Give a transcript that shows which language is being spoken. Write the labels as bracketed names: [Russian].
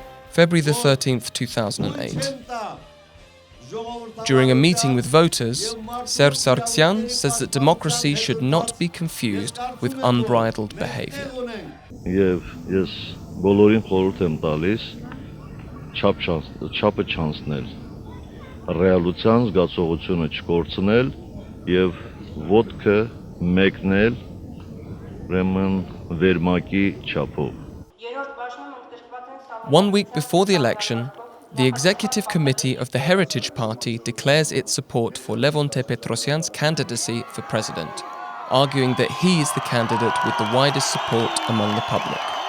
[English] February the 13th, 2008. During a meeting with voters, Sargsyan says that democracy should not be confused with unbridled behavior. [Armenian] Եվ ես բոլորին խորհուրդ եմ տալիս չափը չանցնել, ռեալության զգացողությունը չկորցնել եւ ոտքը մեկնել ուրեմն վերմակի չափով. [English] 1 week before the election, the Executive Committee of the Heritage Party declares its support for Levon Ter-Petrosyan's candidacy for president, arguing that he is the candidate with the widest support among the public.